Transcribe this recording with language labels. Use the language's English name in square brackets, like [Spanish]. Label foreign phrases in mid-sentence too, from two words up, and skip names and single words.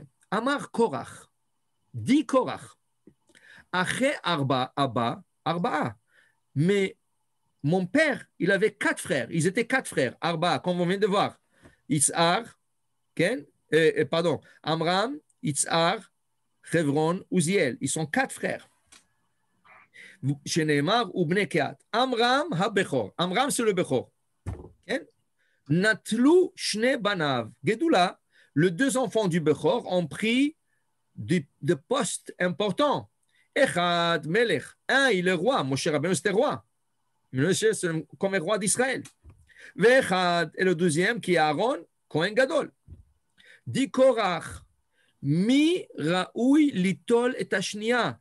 [Hebrew] Amar Korach, dit Korach, Ache Arba, Arba, [French] mais mon père, il avait 4 frères, ils étaient 4 frères, Arba, comme on vient de voir, Itzhar, Amram, Itzhar, Chevron, Uziel. Ils sont 4 frères. Chez Neymar ou Bnei Kehat. [Hebrew] Amram ha-Bechor. Amram, [French] c'est le [Hebrew] Bechor. Natlu shne banav. Gedula, [French] les 2 enfants du Bechor ont pris de postes importants. [Hebrew] Echad, Melech. [French] Un, il est roi. Moshe Rabbeinu, c'était roi. Moshe, c'est comme roi d'Israël. Vechad, et le deuxième, qui est Aaron, [Hebrew] Kohen Gadol. Dit Korach, mi raoui litol et ashnia.